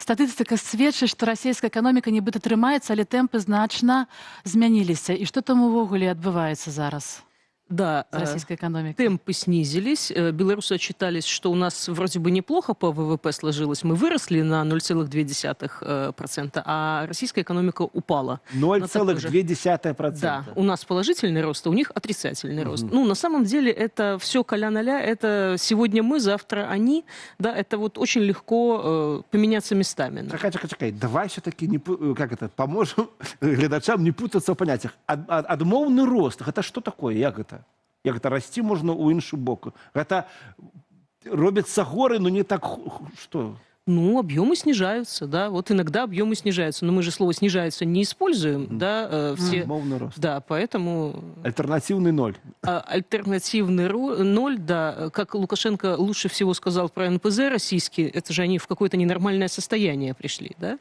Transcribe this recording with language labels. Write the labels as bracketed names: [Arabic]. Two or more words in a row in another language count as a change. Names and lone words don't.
[Belarusian] Статыстыка сведчыць, што расійская эканоміка нібыта трымаецца, але тэмпы значна змяніліся. І што там увогуле адбываецца зараз? [Russian] Да, российской экономикой. Темпы снизились. Белорусы отчитались, что у нас вроде бы неплохо по ВВП сложилось. Мы выросли на 0,2%, а российская экономика упала. 0,2%? Да, у нас положительный рост, а у них отрицательный рост. Ну, на самом деле, это все коля-ноля. Это сегодня мы, завтра они. Да, это вот очень легко поменяться местами. Чекай. Давай все-таки поможем глядачам не путаться в понятиях. [Belarusian] Адмоўны рост. [Russian] Это что такое? Як это? Як это расти можно [Belarusian] у іншы бок? [Russian] Это робятся горы, но не так... Что? Ну, объемы снижаются, да. Вот иногда объемы снижаются, но мы же слово «снижаются» не используем, да. Все... рост. Да, поэтому... Альтернативный ноль. Альтернативный ноль, да. Как Лукашенко лучше всего сказал про НПЗ российские, это же они в какое-то ненормальное состояние пришли, да.